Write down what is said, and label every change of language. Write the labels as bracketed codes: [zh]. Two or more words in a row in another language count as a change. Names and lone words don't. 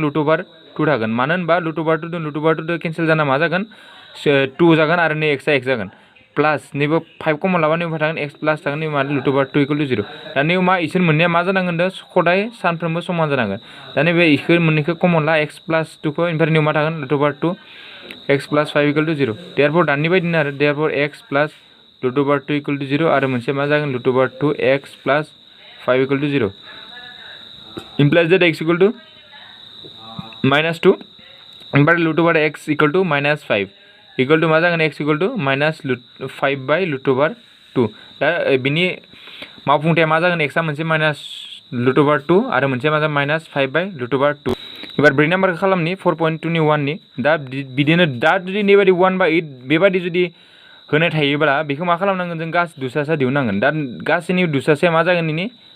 [en] root over 2 [brx] थागोन मानो होनबा [en] root over 2 root over 2 cancel [brx] जाना मा जागोन 2 जागोन आरो नै x जागोन प्लास नैबो 5 कमन लाबा नैयाव मा थागोन [en] x plus [brx] थागोन नैयाव मा [en] root over 2 equal to 0 [brx] दा नैयाव मा इसोर मोननैया मा जानांगोन दा खदाय सानफ्रोमबो समान जानांगोन दा नैबे इखो मोननैखौ कमन ला [en] x plus 2 [brx] खौ इनिफ्राय नैयाव मा थागोन [en] root over 2 x plus 5 equal to 0 [brx] देयरफोर दानि बायदिनो आरो [en] therefore x plus root over 2 equal to 0 [brx] आरो मोनसे मा जागोन [en] root over 2 x plus 5 equal to 0 implies that x equal to minus 2 [brx] ओमफ्राय [en] root over x equal to minus 5 equal to [brx] मा जागोन [en] x equal to minus 5 by root over 2 [brx] दा बिनि मावफुंथाया मा जागोन x आ मोनसे [en] minus root over 2 [brx] आरो मोनसे मा जागोन [en] minus 5 by root over 2 [brx] एबार ब्रै नाम्बारखौ खालामनि 4.2 नि 1 नि दा बिदिनो दा जुदि नैबायदि 1/8 बेबायदि जुदि होनाय थायोब्ला बेखौ मा खालामनांगोन जों गासै दुसासा दिहुननांगोन दा गासैनि दुसासाया मा जागोन नैनि